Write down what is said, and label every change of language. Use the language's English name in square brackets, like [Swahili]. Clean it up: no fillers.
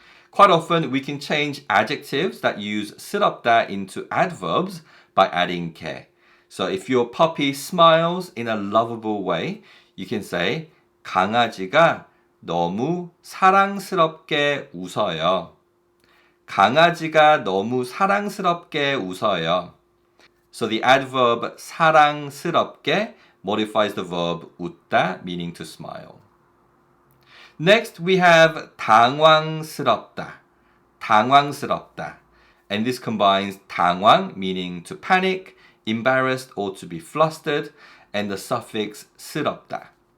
[English] Quite often we can change adjectives that use 스럽다 into adverbs by adding 게. So if your puppy smiles in a lovable way, you can say [Korean] 강아지가 너무 사랑스럽게 웃어요. 강아지가 너무 사랑스럽게 웃어요. [English] So the adverb 사랑스럽게 modifies the verb 웃다, meaning to smile. Next, we have 당황스럽다. 당황스럽다. And this combines 당황, meaning to panic, embarrassed or to be flustered, and the suffix 스럽다.